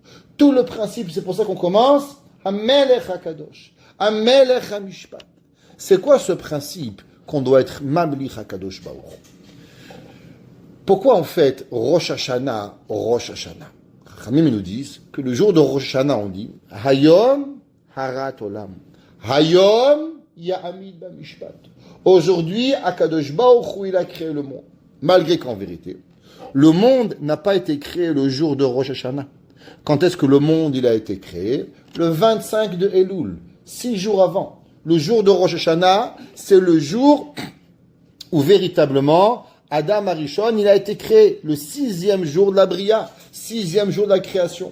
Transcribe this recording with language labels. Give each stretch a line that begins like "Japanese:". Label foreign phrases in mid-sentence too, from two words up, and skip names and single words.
French: Tout le principe, c'est pour ça qu'on commence,
Hebrew: המלך הקדוש. המלך המשפט.
French: C'est quoi ce principe qu'on doit être
Hebrew: ממליך הקדוש ברוך הוא?
French: Pourquoi en fait Rosh Hashanah, Rosh Hashanah? Chachamim nous disent que le jour de Rosh Hashanah on dit
Hebrew: היום הרת עולם. היום יעמיד במשפט.
French: Aujourd'hui,
Hebrew: הקדוש ברוך הוא
French: il a créé le monde. Malgré qu'en vérité, Le monde n'a pas été créé le jour de Rosh Hashanah. Quand est-ce que le monde il a été créé? Le 25 de Elul, 6 jours avant. Le jour de Rosh Hashanah, c'est le jour où véritablement
Hebrew: אדם הראשון,
French: il a été créé, le 6e jour de la Bria, 6e jour de la création.